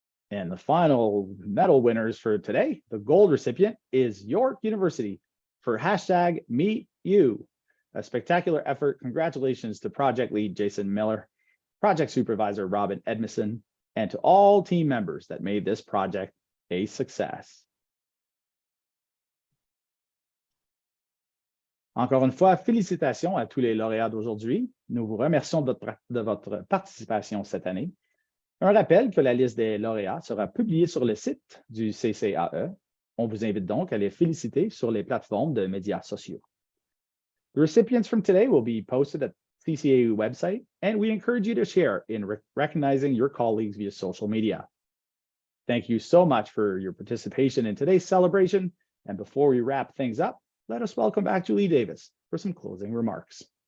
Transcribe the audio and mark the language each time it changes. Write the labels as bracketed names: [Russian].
[English] And the final medal winners for today, the gold recipient is York University for #MeetYou. A spectacular effort. Congratulations to Project Lead Jason Miller, Project Supervisor Robin Edmondson, and to all team members that made this project a success. [French] Encore une fois, félicitations à tous les lauréats d'aujourd'hui. Nous vous remercions de votre participation cette année. Un rappel que la liste des lauréats sera publiée sur le site du CCAE. On vous invite donc à les féliciter sur les plateformes de médias sociaux. [English] The recipients from today will be posted at CCAE website, and we encourage you to share in recognizing your colleagues via social media. Thank you so much for your participation in today's celebration. And before we wrap things up, let us welcome back Julie Davis for some closing remarks.